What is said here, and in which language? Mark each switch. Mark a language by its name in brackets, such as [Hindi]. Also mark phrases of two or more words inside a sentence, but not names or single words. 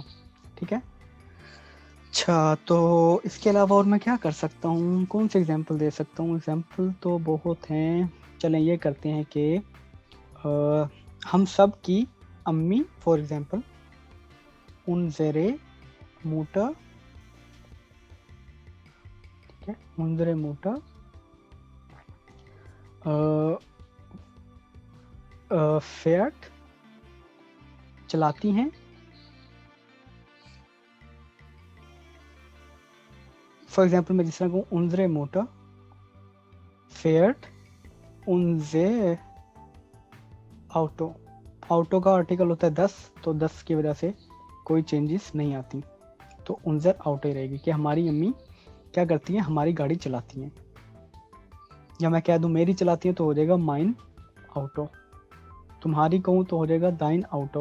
[Hindi] ठीक है, अच्छा तो इसके अलावा और मैं क्या कर सकता हूँ, कौन से एग्जाम्पल दे सकता हूँ? एग्जाम्पल तो बहुत हैं। चलें ये करते हैं कि हम सब की अम्मी, [English] for example [German] unsere Mutter, [Hindi] ठीक है, [German] unsere Mutter fährt, [Hindi] चलाती हैं, [English] for example [Hindi] मैं जिस तरह कहूँ [German] unsere Mutter fährt unser Auto, [Hindi] ऑटो का आर्टिकल होता है 10, तो 10 की वजह से कोई चेंजेस नहीं आती, तो [German] unser Auto [Hindi] ही रहेगी कि हमारी अम्मी क्या करती हैं, हमारी गाड़ी चलाती हैं। या मैं कह दूं मेरी चलाती हैं तो हो जाएगा [German] mein Auto, [Hindi] तुम्हारी कहूँ तो हो जाएगा [German] dein Auto.